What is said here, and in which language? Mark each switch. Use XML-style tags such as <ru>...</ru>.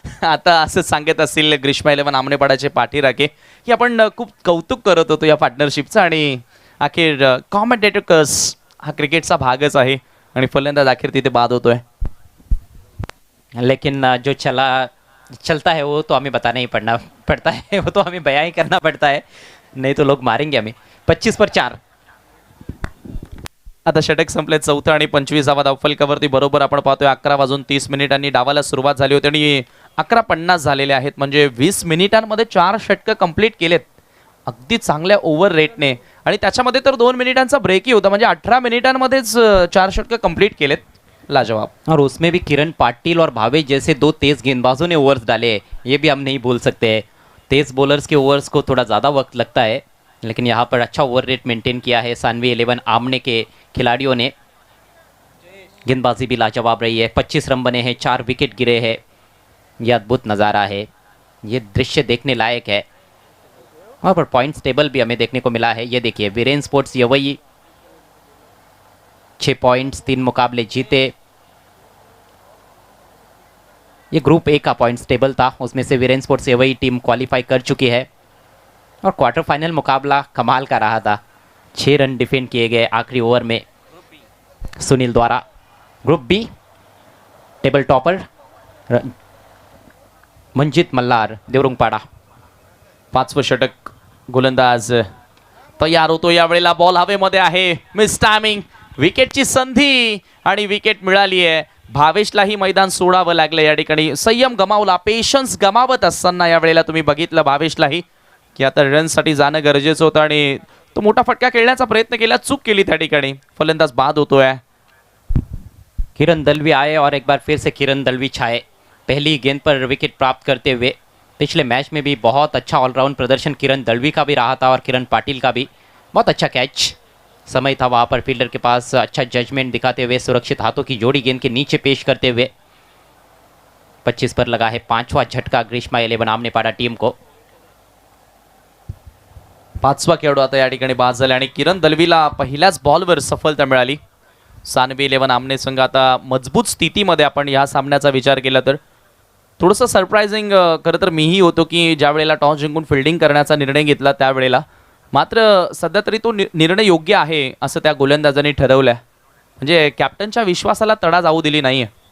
<mr>आता असं सांगत असतील ग्रीष्मा 11 आमनेपाडाचे पाठीराखे की आपण खूप कौतुक करत होतो या पार्टनरशिपचं, आणि अखेर कॉमेंटेटर्स हा क्रिकेटचा भागच आहे, आणि फलंदाज अखेर तिथे बाद होतोय।</mr> <hi>लेकिन जो चलता है वो तो हमें बताना ही पड़ता है, वो तो हमें बयां ही करना पड़ता है, नहीं तो लोग मारेंगे हमें। 25 पर 4।</hi> <mr>आता षटक संपले, 4था आणि 25वा धावफलकावरती बरोबर आपण पाहतोय 11:30 डावाला सुरुवात झाली होती आणि 11:50 झालेले आहेत, म्हणजे 20 मिनिटांमध्ये 4 षटकं कंप्लीट केलेत अगदी चांगल्या ओव्हर रेटने, आणि त्याच्यामध्ये तर 2 मिनिटांचा ब्रेकही होता, म्हणजे 18 मिनिटांमध्येच 4 षटकं कंप्लीट केलेत।</mr> <hi>लाजवाब। और उसमें भी किरण पाटिल और भावेश जैसे 2 तेज गेंदबाजों ने ओवर्स डाले, ये भी हम नहीं भूल सकते हैं। तेज बॉलर्स के ओवर्स को थोड़ा ज़्यादा वक्त लगता है, लेकिन यहाँ पर अच्छा ओवर रेट मेंटेन किया है सानवी 11 आमने के खिलाड़ियों ने। गेंदबाजी भी लाजवाब रही है, 25 रन बने हैं, 4 विकेट गिरे हैं। यह अद्भुत नज़ारा है, ये दृश्य देखने लायक है। वहाँ पर पॉइंट्स टेबल भी हमें देखने को मिला है, ये देखिए वीरेन स्पोर्ट्स यवई 6 पॉइंट्स, 3 मुकाबले जीते। ये ग्रुप ए का पॉइंट्स टेबल था, उसमें से वीरेन स्पोर्ट्स यवई टीम क्वालिफाई कर चुकी है, और क्वार्टर फाइनल मुकाबला कमाल का रहा था। 6 रन डिफेंड किए गए आखिरी ओवर में सुनील द्वारा। Group B table topper Manjit Malhar Devrungpada.</hi> <mr>5वं षटक, गोलंदाज तयार होतो, यावेळेला बॉल हवेमध्ये आहे, मिस टायमिंग, विकेटची संधी आणि विकेट मिळाली आहे। भावेशलाही मैदान सोडावं लागलं या ठिकाणी, संयम गमावला, पेशन्स गमावत असताना यावेळेला तुम्ही बघितलं भावेशलाही की आता रनसाठी जाणं गरजेचं होतं, आणि तो मोठा फटका खेळण्याचा प्रयत्न केला, चूक केली त्या ठिकाणी, फलंदाज बाद होतोय।</mr> <hi>किरण दलवी आए और एक बार फिर से किरण दलवी छाए, पहली गेंद पर विकेट प्राप्त करते हुए। पिछले मैच में भी बहुत अच्छा ऑलराउंड प्रदर्शन किरण दलवी का भी रहा था, और किरण पाटिल का भी। बहुत अच्छा कैच, समय था वहाँ पर फील्डर के पास, अच्छा जजमेंट दिखाते हुए सुरक्षित हाथों की जोड़ी गेंद के नीचे पेश करते हुए। 25 पर लगा है 5वां झटका ग्रीष्मा 11 आमनेपाडा टीम को।</hi> <mr>5वा खेळाडू आता या ठिकाणी बाद झाला, आणि किरण दलवीला पहिल्याच बॉलवर सफलता मिळाली। सानवी 11 आमने संघ आता मजबूत स्थितीमध्ये, आपण या सामन्याचा विचार केला तर थोडंसं सरप्रायझिंग खरं तर मीही होतो की ज्या वेळेला टॉस जिंकून फिल्डिंग करण्याचा निर्णय घेतला त्यावेळेला, मात्र सध्या तरी तो निर्णय योग्य आहे असं त्या गोलंदाजांनी ठरवलं, म्हणजे कॅप्टनच्या विश्वासाला तडा जाऊ दिली नाहीये।</mr>